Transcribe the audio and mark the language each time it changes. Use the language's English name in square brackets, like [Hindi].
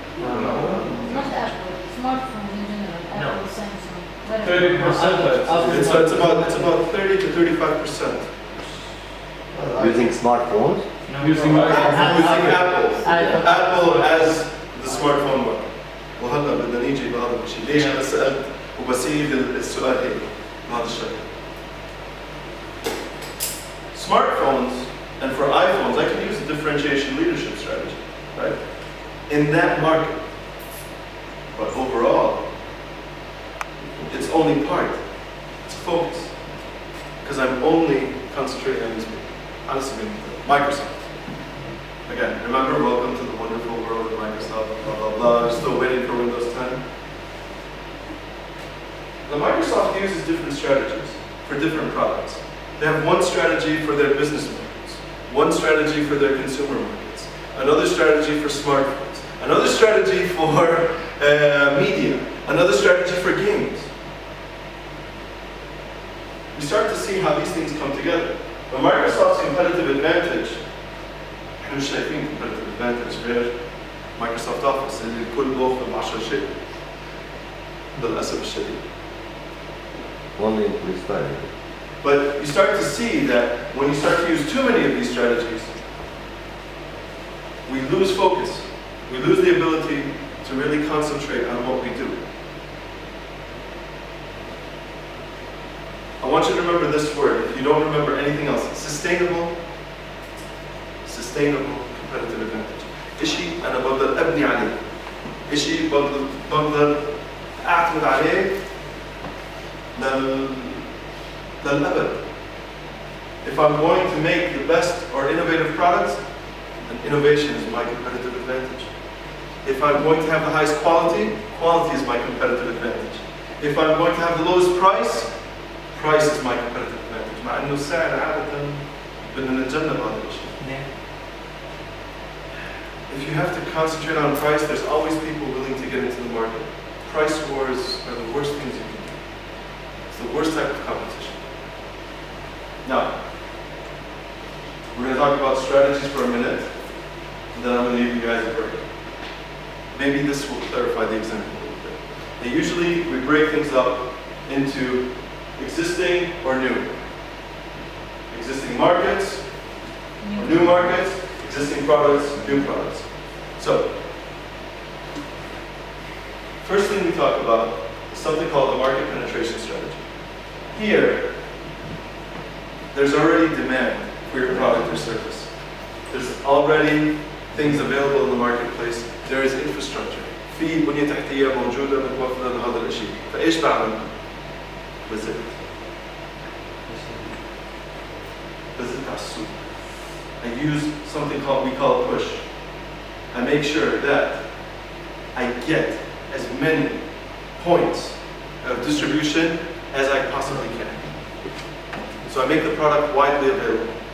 [English] Not Apple, smartphone in general, No. Apple, Samsung, whatever. 30%. It's about 30 to 35%. Using smartphones. Using Using Apple. iPhone. Apple as the smartphone market. [Arabic] وهلا بدنا نيجي بهذا الشيء، ليش أنا سألت وبسيب السؤال هيك بهذا الشكل. [English] Smartphones and for iPhones, I can use a differentiation leadership strategy, right? In that market. But overall, it's only part. It's focus. Because I'm only concentrating on these people. Honestly, Microsoft. Again, remember, welcome to the wonderful world of Microsoft, blah, blah, blah. We're still waiting for Windows 10. Now, Microsoft uses different strategies for different products. They have one strategy for their business markets, one strategy for their consumer markets, another strategy for smartphones, another strategy for media, another strategy for games. You start to see how these things come together. But Microsoft's competitive advantage, [Arabic] احنا مش شايفين competitive advantage غير Microsoft Office اللي الكل بوفر 10 شيء للأسف الشديد. [English] Only increase time. But you start to see that when you start to use too many of these strategies, we lose focus. We lose the ability to really concentrate on what we do. I want you to remember this word, if you don't remember anything else. Sustainable competitive advantage. [Arabic] إشي أنا بقدر أبني عليه. إشي بقدر أعتمد عليه للأبد. [English] If I'm going to make the best or innovative products, then innovation is my competitive advantage. If I'm going to have the highest quality, quality is my competitive advantage. If I'm going to have the lowest price, price is my competitive advantage. [Arabic] مع إنه السعر عادة بدنا نتجنب هذا الشيء. [English] If you have to concentrate on price, there's always people willing to get into the market. Price wars are the worst things you can do. It's the worst type of competition. Now, we're going to talk about strategies for a minute, and then I'm going to leave you guys a break. Maybe this will clarify the example a little bit. And usually, we break things up into existing or new. Existing markets, or new markets, existing products, new products. So, first thing we talk about is something called the market penetration strategy. Here, there's already demand for your product or service. There's already things available in the marketplace. There is infrastructure. [Arabic] في بنية تحتية موجودة متوفرة لهذا الشيء، فإيش بعمل؟ بزت على السوق. [English] I use something we call push. I make sure that I get as many points of distribution as I possibly can. So I make the product widely available.